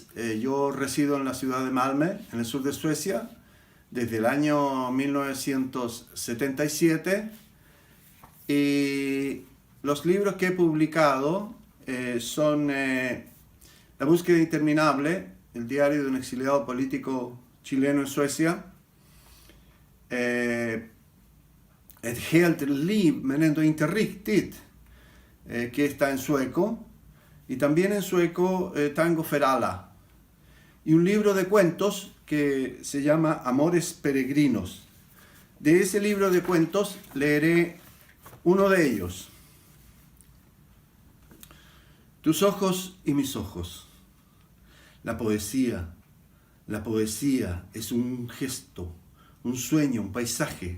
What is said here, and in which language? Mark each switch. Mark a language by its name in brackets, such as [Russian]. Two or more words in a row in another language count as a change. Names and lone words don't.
[Spanish] Yo resido en la ciudad de Malmö, en el sur de Suecia, desde el año 1977. Y los libros que he publicado son La búsqueda interminable, el diario de un exiliado político chileno en Suecia, Ett helt liv men ändå inte riktigt, que está en sueco, y también en sueco Tango för alla, y un libro de cuentos que se llama Amores peregrinos. De ese libro de cuentos leeré uno de ellos. Tus ojos y mis ojos. La poesía es un gesto, un sueño, un paisaje.